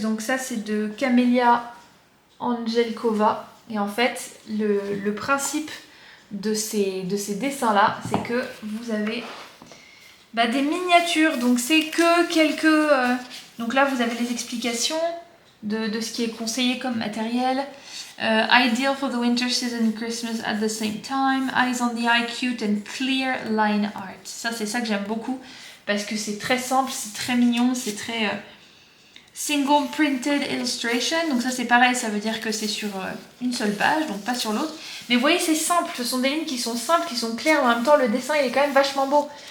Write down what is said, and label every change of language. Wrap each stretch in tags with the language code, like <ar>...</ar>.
<fr>Donc ça c'est de Camelia Angelkova. Et en fait le principe de ces dessins là, c'est que vous avez des miniatures. Donc c'est que quelques... Donc là vous avez les explications de ce qui est conseillé comme matériel.</fr> <en>Ideal for the winter season, Christmas at the same time. Eyes on the eye, cute and clear line art.</en> <fr>Ça c'est ça que j'aime beaucoup parce que c'est très simple, c'est très mignon, c'est très</fr> <en>single printed illustration.</en> <fr>Donc ça c'est pareil, ça veut dire que c'est sur une seule page, donc pas sur l'autre. Mais vous voyez c'est simple, ce sont des lignes qui sont simples, qui sont claires. En même temps le dessin il est quand même vachement beau.</fr>